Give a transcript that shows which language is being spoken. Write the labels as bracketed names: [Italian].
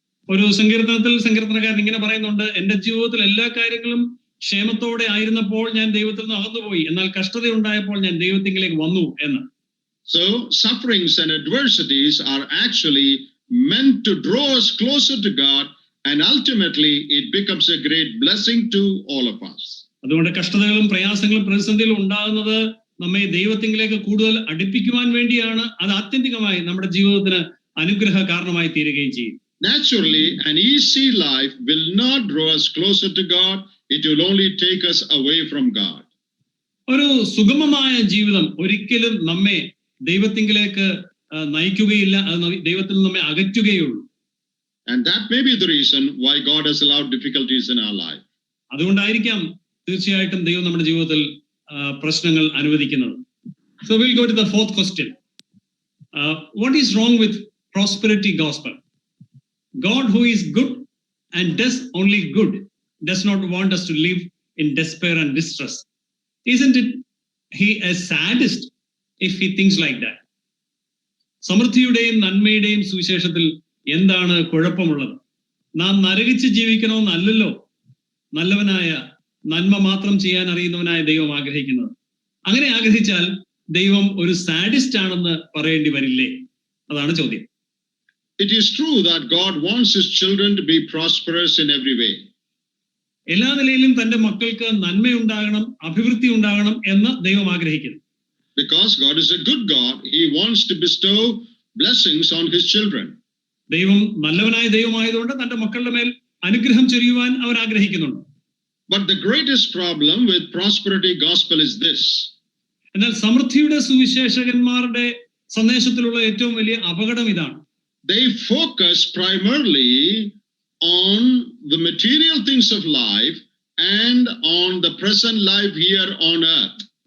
[Malayalam] ഒരു സങ്കീർത്തനത്തിൽ സങ്കീർത്തനക്കാരൻ ഇങ്ങനെ പറയുന്നുണ്ട്, എന്റെ ജീവിതത്തിൽ എല്ലാ കാര്യങ്ങളും ക്ഷേമത്തോടെ ആയിരുന്നപ്പോൾ ഞാൻ ദൈവത്തിൽ നിന്ന് അകന്നുപോയി, എന്നാൽ കഷ്ടത ഉണ്ടായപ്പോൾ ഞാൻ ദൈവത്തിലേക്ക് വന്നു എന്ന്. [English] So sufferings and adversities are actually meant to draw us closer to God, and ultimately it becomes a great blessing to all of us. [Malayalam] അതുകൊണ്ട് കഷ്ടതകളും പ്രയാസങ്ങളും പ്രതിസന്ധികളും ഉണ്ടാകുന്നത് നമ്മെ ദൈവത്തിലേക്ക് കൂടുതൽ അടുപ്പിക്കുവാൻ വേണ്ടിയാണ്. അത് ആത്യന്തികമായി നമ്മുടെ ജീവിതത്തിന് അനുഗ്രഹ കാരണമായി തീരുകയും ചെയ്യും. [English] Naturally, an easy life will not draw us closer to God. It will only take us away from God. [Malayalam] ഒരു സുഗമമായ ജീവിതം ഒരിക്കലും നമ്മെ ദൈവത്തിലേക്ക് നയിക്കുകയില്ല, അത് ദൈവത്തിൽ നിന്ന് നമ്മെ അകറ്റുകയുള്ളൂ. [English] And that may be the reason why God has allowed difficulties in our life. [Malayalam] അതുകൊണ്ടായിരിക്കാം തീർച്ചയായിട്ടും ദൈവം നമ്മുടെ ജീവിതത്തിൽ പ്രശ്നങ്ങൾ അനുവദിക്കുന്നത്. [English] So we'll go to the fourth question. What is wrong with prosperity gospel? God, who is good and does only good, does not want us to live in despair and distress. Isn't it he a sadist if he thinks like that? [Malayalam] സമൃദ്ധിയുടെയും നന്മയുടെയും സുവിശേഷത്തിൽ എന്താണ് കുഴപ്പമുള്ളത്? നാം നരകിച്ച് ജീവിക്കണമെന്നല്ലല്ലോ നല്ലവനായ നന്മ മാത്രം ചെയ്യാൻ അറിയുന്നവനായ ദൈവം ആഗ്രഹിക്കുന്നത്. അങ്ങനെ ആഗ്രഹിച്ചാൽ ദൈവം ഒരു സാഡിസ്റ്റ് ആണെന്ന് പറയേണ്ടി വരില്ലേ? അതാണ് ചോദ്യം. [English] It is true that God wants his children to be prosperous in every way. [Malayalam] എല്ലാ നിലയിലും തന്റെ മക്കൾക്ക് നന്മയുണ്ടാകണം, അഭിവൃദ്ധി ഉണ്ടാകണം എന്ന് ദൈവം ആഗ്രഹിക്കുന്നു. [English] Because God is a good God, he wants to bestow blessings on his children. [Malayalam] ദൈവം നല്ലവനായ ദൈവമായതുകൊണ്ട് തന്റെ മക്കളുടെ മേൽ അനുഗ്രഹം ചൊരിയുവാൻ അവർ ആഗ്രഹിക്കുന്നുണ്ട്. [English] But the greatest problem with prosperity gospel is this. [Malayalam] എന്നാൽ സമൃദ്ധിയുടെ സുവിശേഷകന്മാരുടെ സന്ദേശത്തിലുള്ള ഏറ്റവും വലിയ അപകടം ഇതാണ്. [English] They focus primarily on the material things of life and on the present life here on earth.